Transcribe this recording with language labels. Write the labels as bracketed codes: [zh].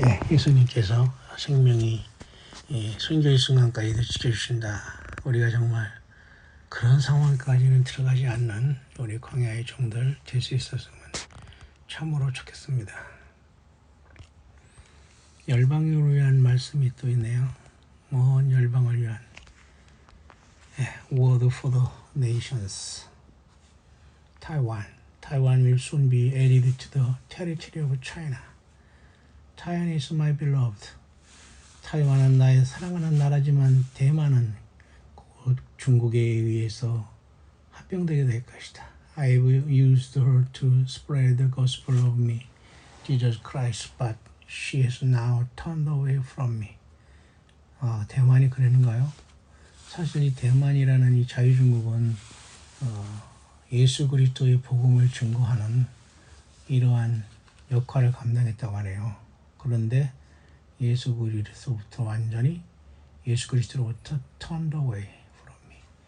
[ko] 예수님께서 생명이 순교의 순간까지도 지켜주신다. 우리가 정말 그런 상황까지는 들어가지 않는 우리 광야의 종들 될 수 있었으면 참으로 좋겠습니다. 열방을 위한 말씀이 또 있네요. 먼 열방을 위한 [en] Word for the Nations. Taiwan will soon be added to the territory of China. Taiwan is my beloved. [ko] 타이완은 나의 사랑하는 나라지만 대만은 곧 중국에 의해서 합병되게 될 것이다. [en] I've used her to spread the gospel of me, Jesus Christ, but she has now turned away from me. [ko] 대만이 그러는가요? 사실 이 대만이라는 이 자유중국은 예수 그리스도의 복음을 증거하는 이러한 역할을 감당했다고 하네요. 그런데 예수 그리스도로부터 완전히 예수 그리스도로부터 [en] turned away from me.